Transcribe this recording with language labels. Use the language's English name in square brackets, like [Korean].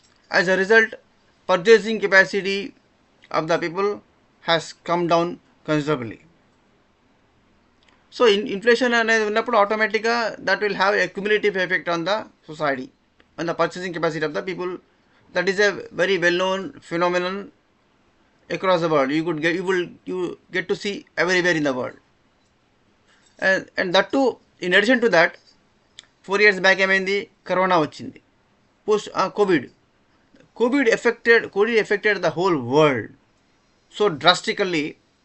[English] As a result, purchasing capacity of the people has come down considerably. So inflation [Telugu] అనేది ఉన్నప్పుడు [English] ఆటోమేటిక్గా that will have a cumulative effect on the society, on the purchasing capacity of the people. That is a very well known phenomenon across the world. You get to see everywhere in the world. And that too, in addition to that, 4 years back [Telugu] ఏమైంది? [English] corona [Telugu] వచ్చింది. [English] COVID affected the whole world so drastically.